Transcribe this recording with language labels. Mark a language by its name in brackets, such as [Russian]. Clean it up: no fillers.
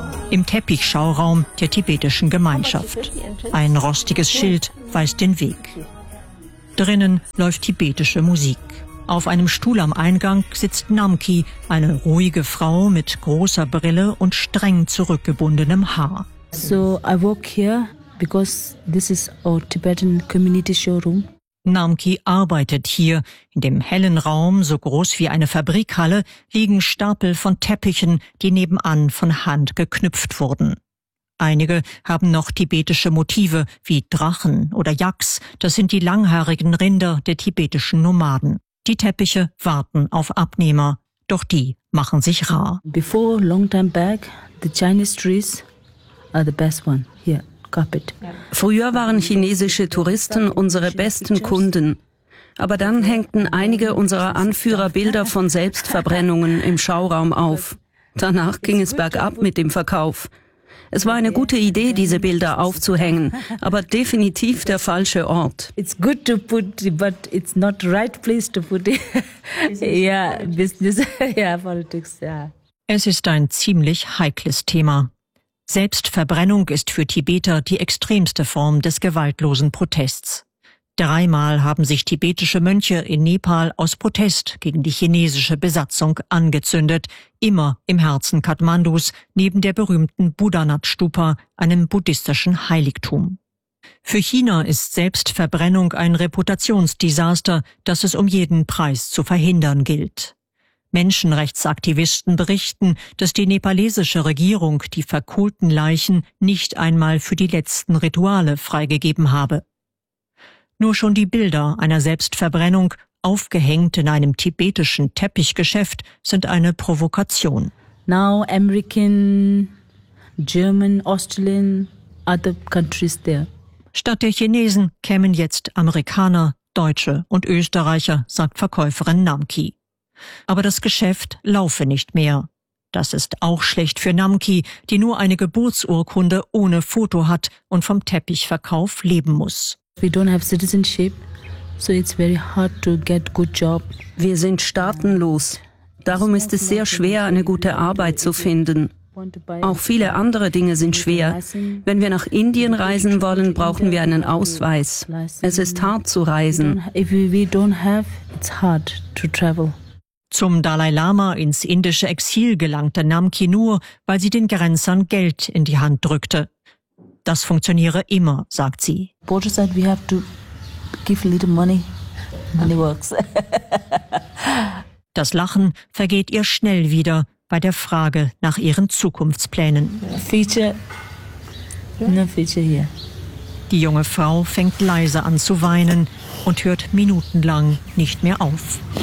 [German] Im Teppichschauraum der tibetischen Gemeinschaft. Ein rostiges Schild weist den Weg. Drinnen läuft tibetische Musik. Auf einem Stuhl am Eingang sitzt Namki, eine ruhige Frau mit großer Brille und streng zurückgebundenem Haar. [English] So I work here because this is our Tibetan community showroom. [German] Namki arbeitet hier. In dem hellen Raum, so groß wie eine Fabrikhalle, liegen Stapel von Teppichen, die nebenan von Hand geknüpft wurden. Einige haben noch tibetische Motive, wie Drachen oder Yaks. Das sind die langhaarigen Rinder der tibetischen Nomaden. Die Teppiche warten auf Abnehmer, doch die machen sich rar. [English] Before long time back, the Chinese trees are the best one here. Carpet. [German] Früher waren chinesische Touristen unsere besten Kunden. Aber dann hängten einige unserer Anführer Bilder von Selbstverbrennungen im Schauraum auf. Danach ging es bergab mit dem Verkauf. Es war eine gute Idee, diese Bilder aufzuhängen, aber definitiv der falsche Ort. [English] It's good to put, but it's not right place to put it. Yeah, business, yeah, politics, yeah. [German] Es ist ein ziemlich heikles Thema. Selbstverbrennung ist für Tibeter die extremste Form des gewaltlosen Protests. Dreimal haben sich tibetische Mönche in Nepal aus Protest gegen die chinesische Besatzung angezündet, immer im Herzen Kathmandus, neben der berühmten Buddhanath-Stupa, einem buddhistischen Heiligtum. Für China ist Selbstverbrennung ein Reputationsdesaster, das es um jeden Preis zu verhindern gilt. Menschenrechtsaktivisten berichten, dass die nepalesische Regierung die verkohlten Leichen nicht einmal für die letzten Rituale freigegeben habe. Nur schon die Bilder einer Selbstverbrennung, aufgehängt in einem tibetischen Teppichgeschäft, sind eine Provokation. [English] Now American, German, Australian, other countries there. [German] Statt der Chinesen kämen jetzt Amerikaner, Deutsche und Österreicher, sagt Verkäuferin Namki. Aber das Geschäft laufe nicht mehr. Das ist auch schlecht für Namki, die nur eine Geburtsurkunde ohne Foto hat und vom Teppichverkauf leben muss. [English] We don't have citizenship, so it's very hard to get good job. [German] Wir sind staatenlos. Darum ist es sehr schwer, eine gute Arbeit zu finden. Auch viele andere Dinge sind schwer. Wenn wir nach Indien reisen wollen, brauchen wir einen Ausweis. Es ist hart zu reisen. [English] If we don't have, it's hard to travel. [German] Zum Dalai Lama ins indische Exil gelangte Namki nur, weil sie den Grenzern Geld in die Hand drückte. Das funktioniere immer, sagt sie. [English] Border said we have to give a little money. Money works. [German] Das Lachen vergeht ihr schnell wieder bei der Frage nach ihren Zukunftsplänen. [English] Future. No future here. [German] Die junge Frau fängt leise an zu weinen und hört minutenlang nicht mehr auf.